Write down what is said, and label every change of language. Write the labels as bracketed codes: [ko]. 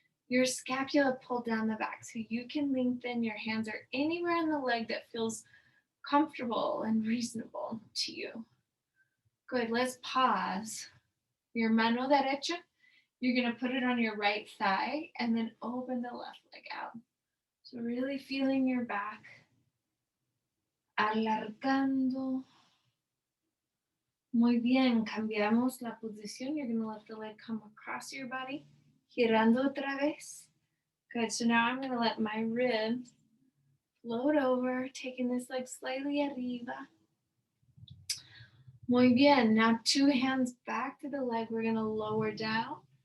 [en] your scapula pulled down the back so you can lengthen. Your hands are anywhere on the leg that feels comfortable and reasonable to you. Good, let's pause. Your [es] mano derecha, [en] you're going to put it on your right thigh and then open the left leg out. So really feeling your back, alargando. [es] Muy bien, cambiamos la posición. [en] You're going to let the leg come across your body, [es] girando otra vez. [en] Good, so now I'm going to let my ribs float over, taking this leg slightly arriba. [es] Muy bien, [en] now 2 hands back to the leg. We're going to lower down.